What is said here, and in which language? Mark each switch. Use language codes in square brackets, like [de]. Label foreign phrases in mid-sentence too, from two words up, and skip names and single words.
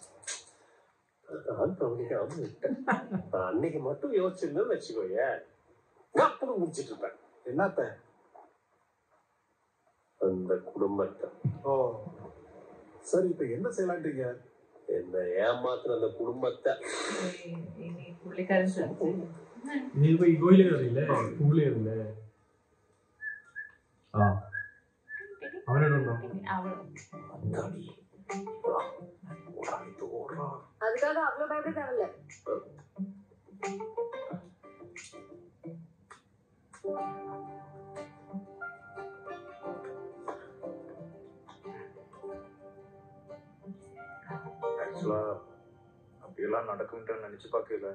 [ta] நான் கவனிக்காம விட்டேன். நான் அன்னைக்கு மட்டும் யோசிச்சிருந்தேன்னு வச்சுக்கோய, அப்புறம் முடிச்சிட்டு இருப்பேன். என்னத்த? அந்த குடும்பத்தை. ஓ சரி, இப்ப என்ன செய்யலான்றீங்க? என்ன ஏமாத்துற அந்த കുടുംബത്തെ [ml] ഇനി പുള്ളിക്കാരൻ ശ്രദ്ധിച്ചു. നീ ഇപ്പൊ ഇഗോയില് കയറിയില്ലേ? പുള്ളിയല്ലേ? ആ അവനോടുണ്ടോ? [ta] அதுக்காக அவ்வளவு பயப்பட தேவையில்ல. ஆக்சுவலா அப்படியெல்லாம் நடக்கும்ட்டு நினைச்சு பார்க்கல.